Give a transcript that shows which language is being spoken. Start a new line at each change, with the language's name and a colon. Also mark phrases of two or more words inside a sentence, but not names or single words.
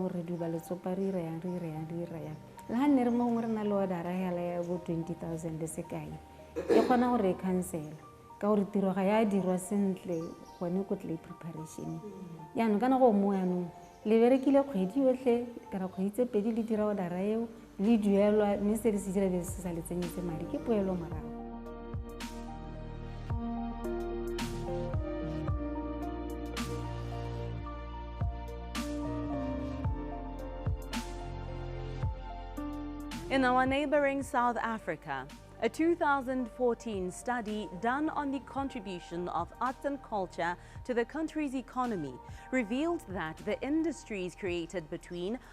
Tswana: o re di ba letsopa re ire yang la ha nne re mo ngwe re na le order hela ya go 20,000 le sekai e kgona gore e cancel ka gore tiro ga ya dirwa sentle gone ko tle preparation yaanong kana go mo yaanong le berekile kgwedi yotlhe ka ra kgwedi tse pedi le dira order eo le duelwa mme se re se dira be se sa le tsenyetse madi ke poelo morago.
English: In our neighboring South Africa, a 2014 study done on the contribution of arts and culture to the country's economy revealed that the industries created between